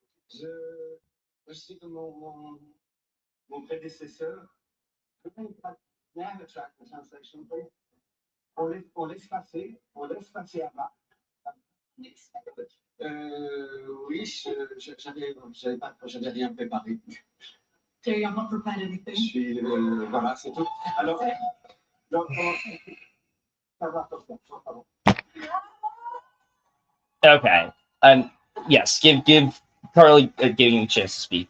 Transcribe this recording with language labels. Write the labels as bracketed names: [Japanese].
[French] Je cite mon prédécesseur. [English] May I have a track for translation, please? [French] On laisse passer avant. Oui, j'avais rien préparé. [English] So you're not prepared anything? [French] Voilà, c'est tout. Alors, [English] Okay. Yes, give Carly giving a chance to speak.